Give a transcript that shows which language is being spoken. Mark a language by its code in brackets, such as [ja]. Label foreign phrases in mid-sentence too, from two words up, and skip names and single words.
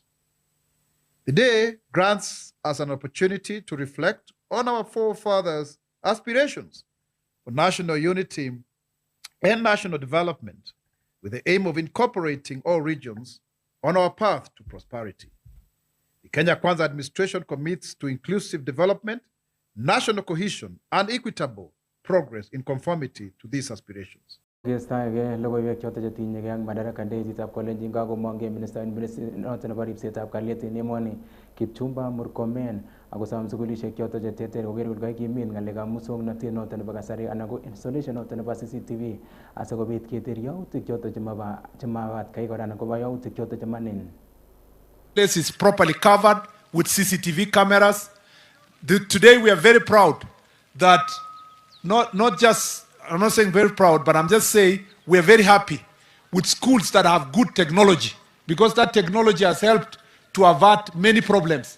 [en] The day grants us an opportunity to reflect on our forefathers' aspirations for national unity and national development with the aim of incorporating all regions on our path to prosperity. The Kenya Kwanza administration commits to inclusive development, national cohesion, and equitable progress in conformity to these aspirations. [kln] Kestaege logoiwek choto chetinyegei ak Madaraka Day chitab Kalenjin kakomong'e minister noto nebo ripsetab kalyet en emoni Kipchumba Murkomen akosom sukulishek choto cheterter koker kole kakimit ng'alekab muswong'notet noto nebo kasari anan ko installation noto nebo CCTV asikobit keter yautik choto chemabat kai kora anan ko yautik choto chemanin. [en] This is properly covered with CCTV cameras. Today we are very proud that not just, I'm not saying very proud, but I'm just saying we are very happy with schools that have good technology, because that technology has helped to avert many problems.